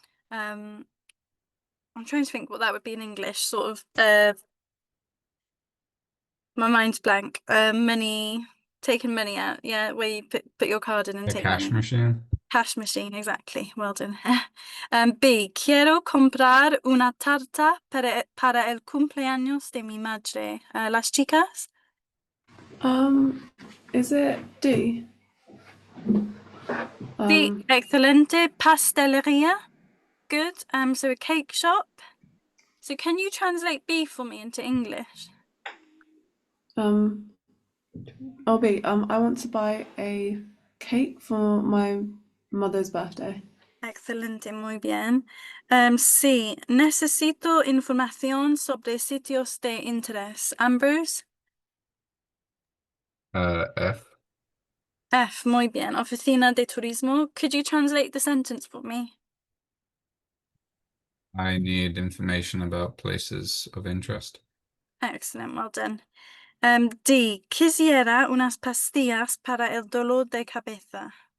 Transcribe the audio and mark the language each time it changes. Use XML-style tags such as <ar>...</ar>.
<en>I'm trying to think what that would be in English. Sort of. My mind's blank. Taking money out. Yeah, where you put your card in and The take cash money. machine. Cash machine, exactly. Well done.</en> <es>B, quiero comprar una tarta para el cumpleaños de mi madre. Las chicas?</es> <en>Is it D? D,</en> <es>excelente. Pastelería.</es> <en>Good. So a cake shop. So can you translate B for me into English? Oh B. I want to buy a cake for my mother's birthday.</en> <es>Excelente, muy bien. C, necesito información sobre sitios de interés.</es> <en>Ambrose? F.</en> <es>F, muy bien. Oficina de turismo.</es> <en>Could you translate the sentence for me? I need information about places of interest. Excellent, well done.</en> <es>D, quisiera unas pastillas para el dolor de cabeza.</es>